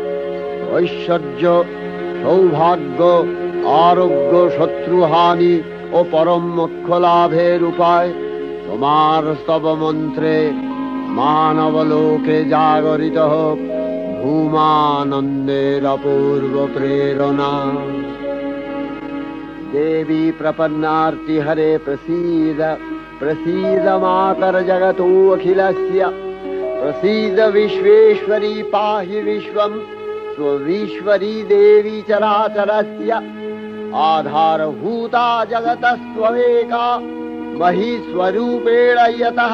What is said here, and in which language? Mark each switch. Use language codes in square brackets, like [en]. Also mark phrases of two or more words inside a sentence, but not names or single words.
[bn] ঐশ্বর্য, সৌভাগ্য, আরোগ্য, শত্রুহানি ও পরম মোক্ষ লাভের উপায়, তোমার স্তব মন্ত্রে মানবলোকে জাগরিত হোক ভূমানন্দের অপূর্ব প্রেরণা। [sa] देवी प्रपन्नार्ति हरे प्रसीद प्रसीद मातर जगतो अखिलस्य प्रसीद विश्वेश्वरी पाहि विश्वं स्वविश्वरी देवी चराचरस्य आधारभूता जगतस्त्वमेका महीस्वरूपेण यतः